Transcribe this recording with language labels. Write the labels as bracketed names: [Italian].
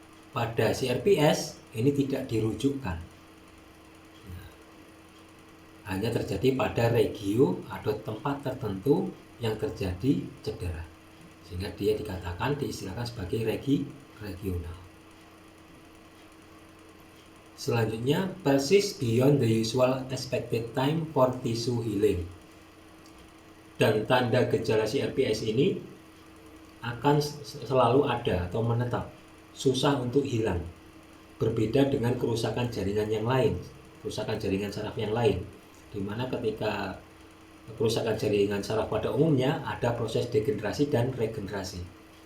[Indonesian] Pada CRPS ini tidak dirujukkan, hanya terjadi pada regio atau tempat tertentu yang terjadi cedera, sehingga dia diistilahkan sebagai regional. [English] Selanjutnya, persist beyond the usual expected time for tissue healing. [Indonesian] Dan tanda gejala CRPS ini akan selalu ada atau menetap, susah untuk hilang. Berbeda dengan kerusakan jaringan yang lain, kerusakan jaringan saraf yang lain, di mana ketika kerusakan jaringan saraf pada umumnya ada proses degenerasi dan regenerasi.